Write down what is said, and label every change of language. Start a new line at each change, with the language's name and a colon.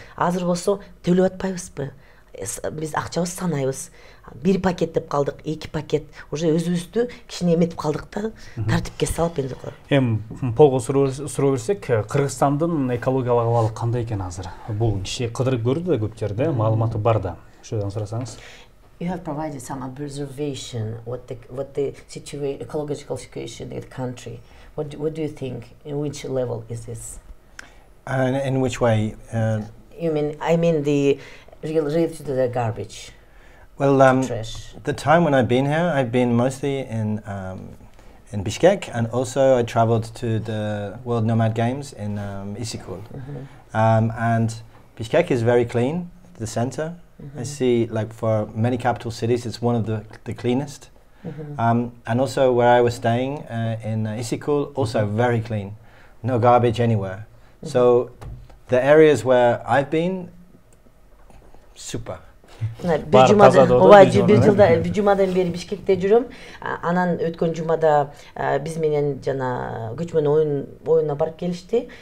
Kyrgyz: Азыр болсо төлөп атпайбызбы? Биз акчабыз санайбыз. Бир пакет деп калдык, 2 пакет. Уже өзүбүздү кичине эметип калдык да, тартипке салып энди. Полго суроо берсек, Кыргызстандын экологиялык абалы кандай экен азыр? Бул киши кыдырып көрдү да көп жерде, маалыматы бар да. Ошодон сурасаңыз.
English: You have provided some observation what the situation, ecological situation in the country. What do you think? In which level is this? In which way? You mean? I mean the related to the garbage. Well, the time when I've been here, I've been mostly in Bishkek, and also I traveled to the World Nomad Games in Isikul. And Bishkek is very clean, the center. I see, like, for many capital cities, it's one of the cleanest. And also where I was staying in Isikul, also very clean. No garbage anywhere. So the areas where I've been, super.
Kyrgyz: Бир жумадан бери Бишкекте жүрөм. Анан өткөн жумада биз менен жана көчмөн оюнуна барып келишти.